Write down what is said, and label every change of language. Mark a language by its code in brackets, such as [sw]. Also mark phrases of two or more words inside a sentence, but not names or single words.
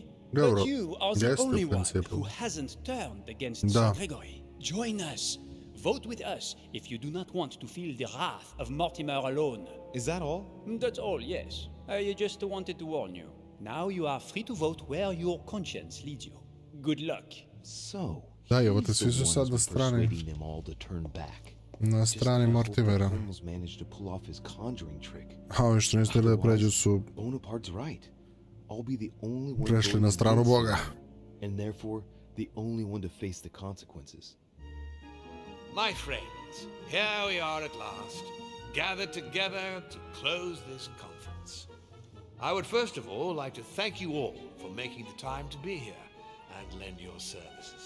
[en] But you are the only one who hasn't turned against Sir Gregory. Join us. Vote with us if you do not want to feel the wrath of Mortimer alone. Is that all? That's all, yes. I just wanted to warn you. Now you are free to vote where your conscience leads you. Good luck. So, [sr] da, evo te svi su sad na strani. Na strani Mortimera. A ovi što niste da pređu su prešli na stranu Boga. [en] And therefore, the only one to face the consequences. My friends, here we are at last, gathered together to close this conference. I would first of all like to thank you all for making the time to be here and lend your services.